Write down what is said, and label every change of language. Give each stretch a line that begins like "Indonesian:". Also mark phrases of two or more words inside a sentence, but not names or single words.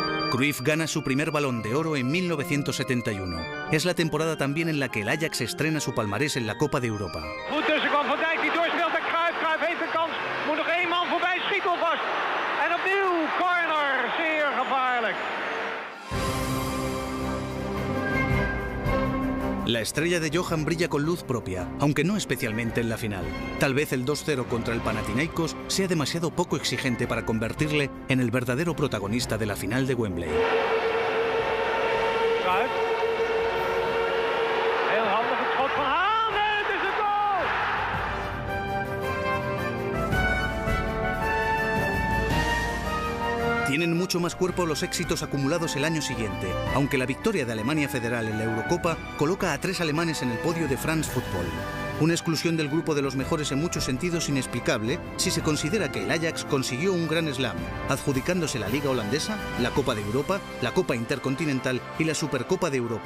Spanish: Cruyff gana su primer Balón de Oro en 1971. Es la temporada también en la que el Ajax estrena su palmarés en la Copa de Europa.
Dutch: Goed tussenkwam Van Dijk, die doorspeelt naar Cruyff. Cruyff heeft de kans. Moet nog één man voorbij, schiet alvast. En opnieuw corner, zeer gevaarlijk.
Spanish: La estrella de Johan brilla con luz propia, aunque no especialmente en la final. Tal vez el 2-0 contra el Panathinaikos sea demasiado poco exigente para convertirle en el verdadero protagonista de la final de Wembley.
Dutch: Cruyff. Heel handig het schot van Haan en het is een goal!
Spanish: Tienen mucho más cuerpo los éxitos acumulados el año siguiente, aunque la victoria de Alemania Federal en la Eurocopa coloca a 3 alemanes en el podio de France Football. Una exclusión del grupo de los mejores en muchos sentidos inexplicable si se considera que el Ajax consiguió un gran slam, adjudicándose la Liga Holandesa, la Copa de Europa, la Copa Intercontinental y la Supercopa de Europa.